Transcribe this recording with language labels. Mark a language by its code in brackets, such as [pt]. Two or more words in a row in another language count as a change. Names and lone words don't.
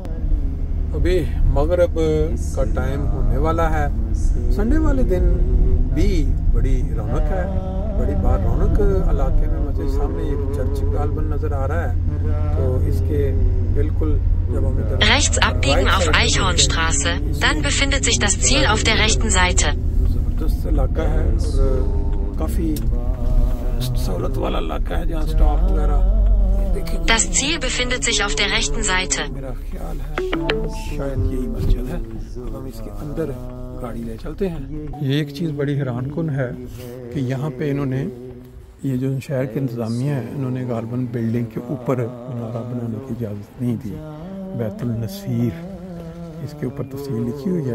[ur] ابھی مغرب کا ٹائم ہونے والا ہے. سنڈے والے دن بھی بڑی رونق ہے, بڑی بار رونق علاقے میں. مسجد سامنے یہ چرچ غالباً نظر آ رہا ہے, تو اس کے بالکل جب ہم ادھر [de] Rechts abbiegen auf Eichhornstraße, dann befindet sich das Ziel auf der rechten Seite. [ur] زبردست علاقہ ہے اور کافی سہولت والا علاقہ ہے جہاں سٹاپ وغیرہ. [de] Das Ziel befindet sich auf der rechten Seite. [ur] میرا خیال ہے شاید یہی مسجد ہے. اب ہم اس کے اندر گاڑی لے چلتے ہیں. یہ ایک چیز بڑی حیران کن ہے کہ یہاں پہ انہوں نے یہ جو شہر کے انتظامیہ ہے انہوں نے غالباً بلڈنگ کے اوپر منارہ بنانے کی اجازت نہیں دی. بیت النصیر اس کے اوپر تفصیل لکھی ہوئی ہے.